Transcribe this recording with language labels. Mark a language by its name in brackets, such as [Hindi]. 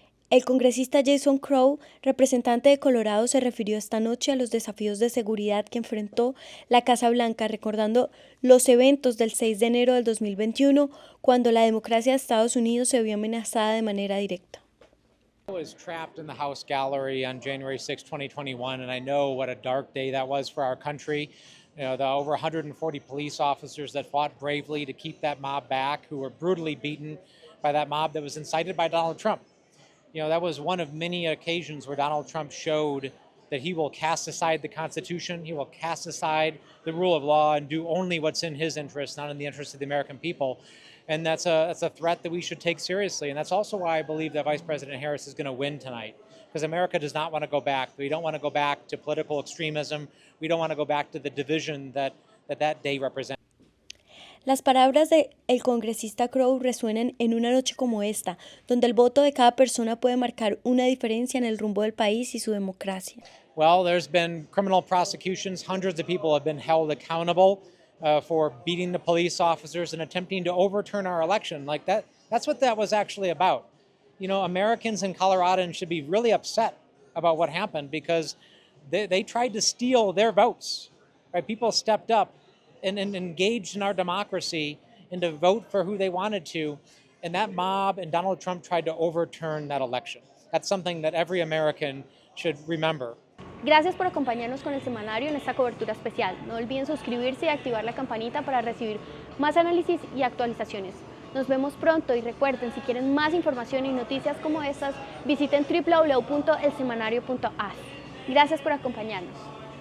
[Spanish] El congresista Jason Crow, representante de Colorado, se refirió esta noche a los desafíos de seguridad que enfrentó la Casa Blanca, recordando los eventos del 6 de enero del 2021, cuando la democracia de Estados Unidos se vio amenazada de manera directa. [English] I was trapped in the House gallery on January 6, 2021, and I know what a dark day that was for our country. The over 140 police officers that fought bravely to keep that mob back, who were brutally beaten by that mob that was incited by Donald Trump. That was one of many occasions where Donald Trump showed that he will cast aside the Constitution, he will cast aside the rule of law and do only what's in his interest, not in the interest of the American people. And that's a threat that we should take seriously. And that's also why I believe that Vice President Harris is going to win tonight, because America does not want to go back. We don't want to go back to political extremism. We don't want to go back to the division that that day represents. [Spanish] Las palabras del congresista Crow resuenan en una noche como esta, donde el voto de cada persona puede marcar una diferencia en el rumbo del país y su democracia. [English] Well, there's been criminal prosecutions. Hundreds of people have been held accountable for beating the police officers and attempting to overturn our election. Like that's what that was actually about. You know, Americans and Coloradans should be really upset about what happened because they tried to steal their votes. Right? People stepped up and engaged in our democracy and to vote for who they wanted to. And that mob and Donald Trump tried to overturn that election. That's something that every American should remember. [Spanish] Gracias por acompañarnos con el semanario en esta cobertura especial. No olviden suscribirse y activar la campanita para recibir más análisis y actualizaciones. Nos vemos pronto y recuerden, si quieren más información y noticias como estas, visiten www.elsemanario.as. Gracias por acompañarnos.